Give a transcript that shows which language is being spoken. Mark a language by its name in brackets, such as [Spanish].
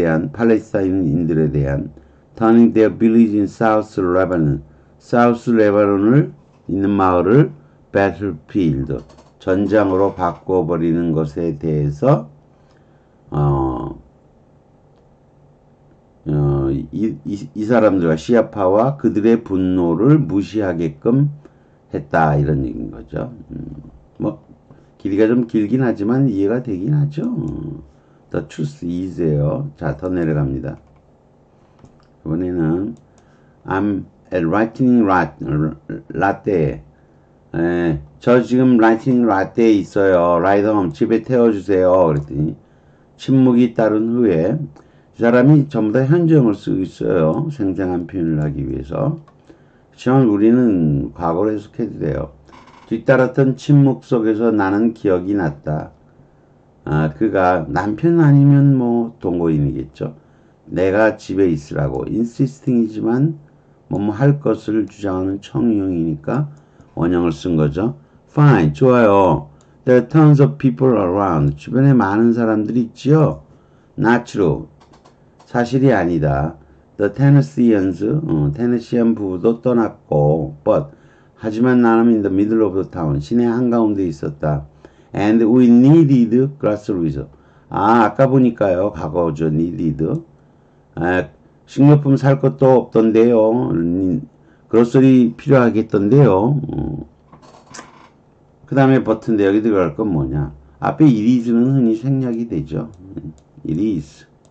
[Korean] 팔레스타인인들에 대한 [English] turning their village in South Lebanon, [Korean] 사우스 레바논을 있는 마을을 battlefield, 전장으로 바꿔버리는 것에 대해서 이 사람들과 시아파와 그들의 분노를 무시하게끔 했다 이런 얘기인 거죠. 뭐 길이가 좀 길긴 하지만 이해가 되긴 하죠. [English] The truth is예요. [Korean] 자, 더 내려갑니다. 이번에는 [English] I'm at writing latte. [Korean] 저 지금 writing latte에 있어요. [English] Ride home. [Korean] 집에 태워주세요. 그랬더니 침묵이 따른 후에 이 사람이 전부 다 현재형을 쓰고 있어요. 생생한 표현을 하기 위해서. 그렇지만 우리는 과거로 해석해도 돼요. 뒤따랐던 침묵 속에서 나는 기억이 났다. 그가 남편 아니면 뭐 동거인이겠죠. 내가 집에 있으라고 insisting이지만 뭐뭐 할 것을 주장하는 청유형이니까 원형을 쓴 거죠. [English] Fine, [Korean] 좋아요. [English] There are tons of people around. [Korean] 주변에 많은 사람들이 있지요. [English] Not true. [Korean] 사실이 아니다. [English] The Tennesseans, [Korean] 테네시안 부부도 떠났고, [English] but [Korean] 하지만 나는 [English] in the middle of the town. [Korean] 시내 한가운데 있었다. [English] And we needed groceries. [Korean] 아까 보니까요. 과거죠. [English] needed. [Korean] 식료품 살 것도 없던데요. 그로서리 필요하겠던데요. 그 다음에 버튼데 여기 들어갈 건 뭐냐. 앞에 it is는 흔히 생략이 되죠. [English] it is.